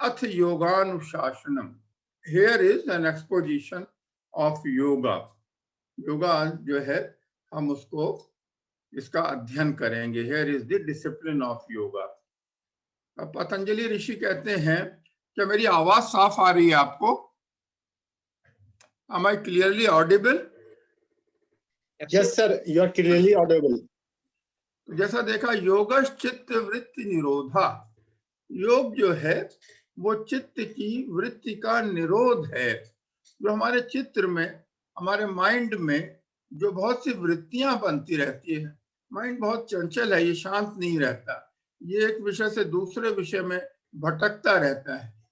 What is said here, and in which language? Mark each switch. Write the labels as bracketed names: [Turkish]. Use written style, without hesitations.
[Sanskrit] अथ योगानुशासनम, [English] Here is an exposition of yoga. [Hindi] Yoga जो है हम उसको, इसका अध्ययन करेंगे। [English] Here is the discipline of yoga. [Hindi] अब पतंजलि ऋषि कहते हैं, क्या मेरी आवाज साफ आ रही है आपको? [English] Am I clearly audible? Yes sir, you are clearly audible. [Hindi] तो जैसा देखा, [Sanskrit] योगश्चित्त वृत्ति निरोधा, [Hindi] योग जो है वो चित्त की वृत्ति का निरोध है। जो हमारे चित्र में, हमारे माइंड में जो बहुत सी वृत्तियां बनती रहती है, माइंड बहुत चंचल है, ये शांत नहीं रहता, ये एक विषय से दूसरे विषय में भटकता रहता है।